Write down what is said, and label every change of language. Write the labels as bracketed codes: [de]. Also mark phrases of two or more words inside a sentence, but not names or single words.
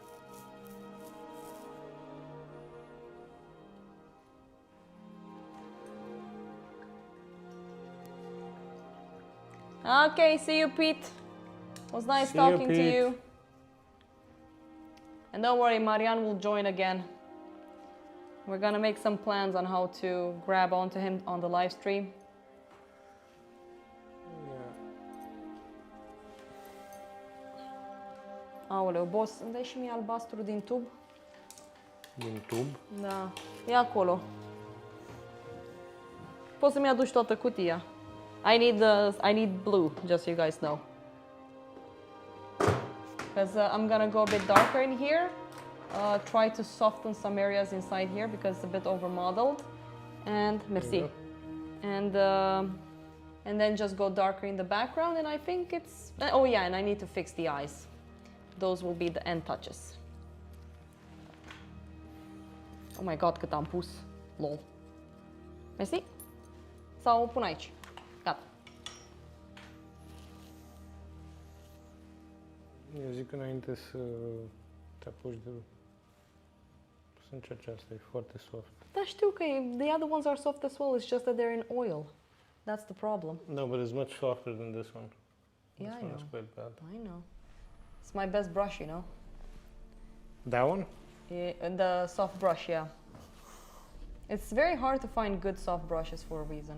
[en] Okay, see you, Pete. It was nice talking to you. And don't worry, Marianne will join again. We're gonna make some plans on how to grab onto him on the live stream. [ro] Aoleu, boss, îmi dai și mie albastru din tub? Din tub? Da, e acolo. Poți să-mi aduci toată cutia. [en] I need blue, just so you guys know. Because I'm gonna go a bit darker in here. Try to soften some areas inside here because it's a bit over modeled. And merci. And then just go darker in the background, and I think it's... Oh yeah, and I need to fix the eyes. Those will be the end touches. Oh my god, [ro] cât am pus. Lol. Mersi. Sau pun aici. Gata. Eu zic înainte să te apuci de... Să încerci asta, e foarte soft. Da, știu că [en] the other ones are soft as well, it's just that they're in oil. That's the problem. No, but it's much softer than this one. Yeah, This I one is know. quite bad. I know. It's my best brush, you know. That one? Yeah, the soft brush, yeah. It's very hard to find good soft brushes for a reason.